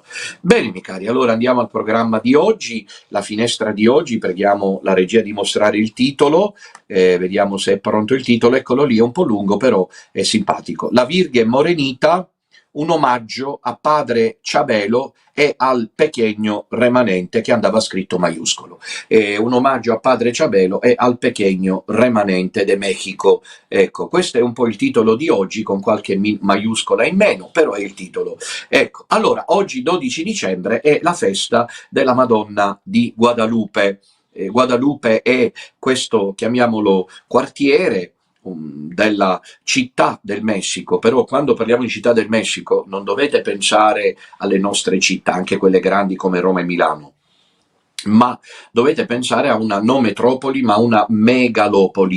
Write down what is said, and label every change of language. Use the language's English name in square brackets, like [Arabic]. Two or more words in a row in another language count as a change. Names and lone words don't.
[Italian] Bene, miei cari, allora andiamo al programma di oggi, la finestra di oggi. Preghiamo la regia di mostrare il titolo, vediamo se è pronto il titolo. Eccolo lì, è un po' lungo però è simpatico: La Virgen Morenita, un omaggio a Padre Chabelo e al [Spanish] pequeño remanente, [Italian] che andava scritto maiuscolo. Un omaggio a Padre Chabelo e al [Spanish] pequeño remanente de Mexico. [Italian] Ecco, questo è un po' il titolo di oggi, con qualche maiuscola in meno, però è il titolo. Ecco, allora, oggi 12 dicembre è la festa della Madonna di Guadalupe. Guadalupe è questo, chiamiamolo, quartiere della città del Messico, però quando parliamo di città del Messico non dovete pensare alle nostre città, anche quelle grandi come Roma e Milano, ma dovete pensare a una non metropoli, ma una megalopoli.